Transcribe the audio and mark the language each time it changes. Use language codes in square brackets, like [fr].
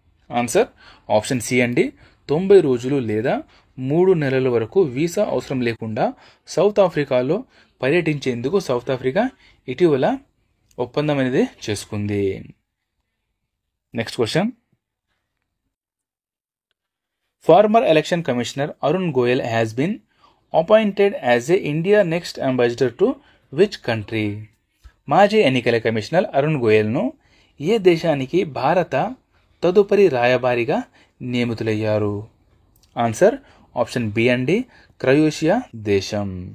[te] Answer option C అండి, 90 రోజులు లేదా 3 నెలల వరకు వీసా అవసరం లేకుండా సౌత్ ఆఫ్రికాలో పర్యటించేందుకు సౌత్ ఆఫ్రికా ఇటీవల ఒప్పందం అనేది చేసుకుంది. Next question, [en] Former election commissioner Arun Goyal has been appointed as a India next ambassador to which country? [te] మాజీ ఎన్నికల కమిషనర్ అరుణ్ గోయల్ను ఏ దేశానికి భారత తదుపరి రాయబారిగా నియమితులయ్యారు? ఆన్సర్ ఆప్షన్ బి అండి, క్రొయేషియా దేశం.